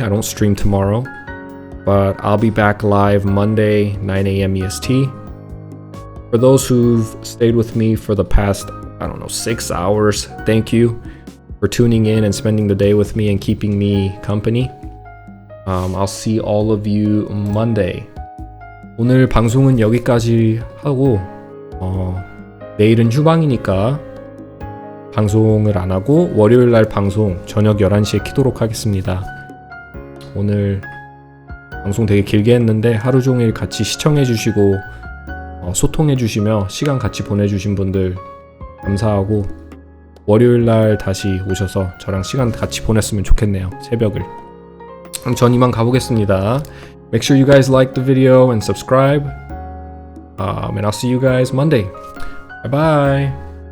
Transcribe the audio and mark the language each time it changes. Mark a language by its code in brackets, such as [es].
[en] I don't stream tomorrow, but I'll be back live Monday, 9 a.m. EST. For those who've stayed with me for the past, 6 hours, thank you for tuning in and spending the day with me and keeping me company. I'll see all of you Monday. [ko] 오늘 방송은 여기까지 하고 내일은 휴방이니까 방송을 안 하고 월요일날 방송 저녁 11시에 키도록 하겠습니다. 오늘 방송 되게 길게 했는데 하루 종일 같이 시청해주시고 소통해주시며 시간 같이 보내주신 분들 감사하고, 월요일날 다시 오셔서 저랑 시간 같이 보냈으면 좋겠네요. 새벽을. 그럼 전 이만 가보겠습니다. [en] Make sure you guys like the video and subscribe. And I'll see you guys Monday. Bye bye.